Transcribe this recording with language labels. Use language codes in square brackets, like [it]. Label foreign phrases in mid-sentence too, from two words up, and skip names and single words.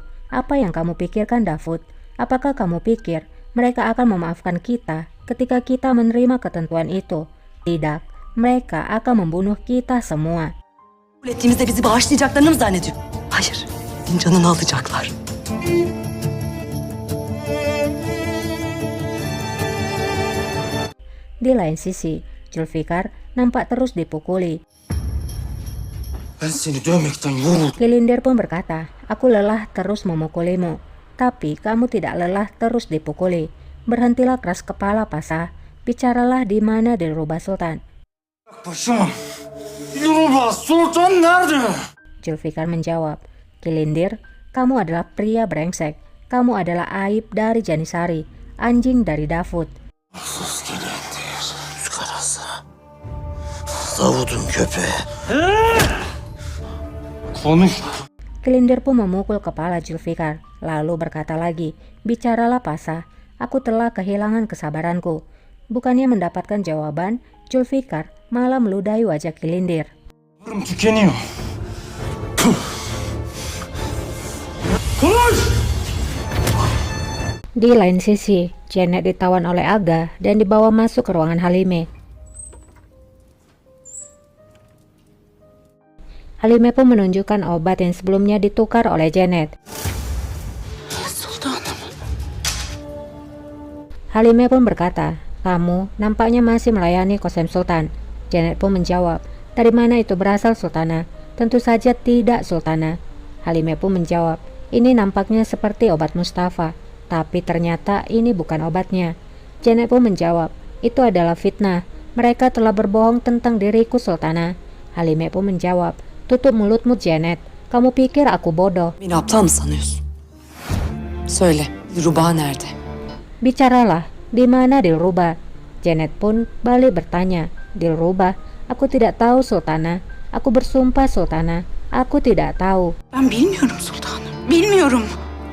[id] Apa yang kamu pikirkan, Davud? Apakah kamu pikir mereka akan memaafkan kita ketika kita menerima ketentuan itu? Tidak, mereka akan membunuh kita semua. [tr] Kabul ettiğimizde bizi bağışlayacaklarını mı zannediyor? Hayır. Senin canını alacaklar. [id] Di lain sisi, Zulfikar nampak terus dipukuli. [tr] Ben seni dövmekten yoruldum. [id] Kilindir pun berkata, aku lelah terus memukulimu, tapi kamu tidak lelah terus dipukuli. Berhentilah keras kepala, Pasha. Bicaralah di mana Dilruba Sultan. [tr] Paşam, Dilruba Sultan nerede? [id] Zulfikar menjawab, Kilindir, kamu adalah pria brengsek. Kamu adalah aib dari Janisari, anjing dari Davud. [tr] Sus Kilindir, yüz karası. Davud'un köpeği. Konuş. [id] Kilindir pun memukul kepala Zulfikar, lalu berkata lagi, bicaralah Pasha, aku telah kehilangan kesabaranku. Bukannya mendapatkan jawaban, Zulfikar malah meludahi wajah Kilindir. [tr] Sabrım tükeniyor. Konuş! [id] Di lain sisi, Janet ditawan oleh Aga dan dibawa masuk ke ruangan Halime. Halime pun menunjukkan obat yang sebelumnya ditukar oleh Janet. [tr] Sultanım. [id] Halime pun berkata, kamu nampaknya masih melayani Qasem Sultan. Janet pun menjawab, dari mana itu berasal Sultana? Tentu saja tidak Sultana. Halime pun menjawab, ini nampaknya seperti obat Mustafa, tapi ternyata ini bukan obatnya. Janet pun menjawab, itu adalah fitnah. Mereka telah berbohong tentang diriku Sultana. Halime pun menjawab, tutup mulutmu Janet. Kamu pikir aku bodoh? [tr] Beni aptal mı sanıyorsun? Söyle, Dilruba nerede? [id] Bicaralah, di mana Dilruba? Janet pun balik bertanya, Dilruba? Aku tidak tahu Sultana. Aku bersumpah Sultana, aku tidak tahu. [tr] Ben bilmiyorum sultanım. Bilmiyorum.